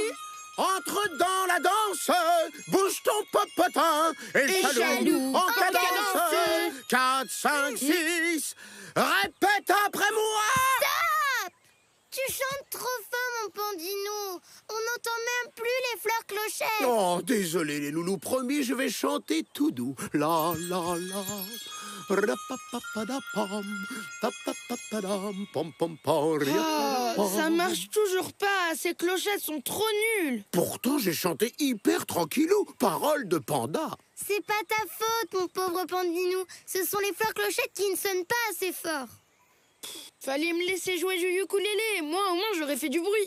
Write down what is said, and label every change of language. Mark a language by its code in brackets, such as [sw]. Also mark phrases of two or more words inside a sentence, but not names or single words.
[fr] Entre dans la danse, bouge ton popotin et jaloux en cadence. 4, 5, 6. Répète après moi. Stop! Tu chantes trop fort, mon Pandino. On n'entend même plus les fleurs clochettes. Oh, désolé les loulous, promis, je vais chanter tout doux. La la la. Rapapapadapam, papapapadam, pom pom pom, Oh, ça marche toujours pas, ces clochettes sont trop nulles. Pourtant, j'ai chanté hyper tranquillou, parole de panda. C'est pas ta faute, mon pauvre Pandinou. Ce sont les fleurs clochettes qui ne sonnent pas assez fort. Fallait me laisser jouer du ukulélé, moi au moins j'aurais fait du bruit.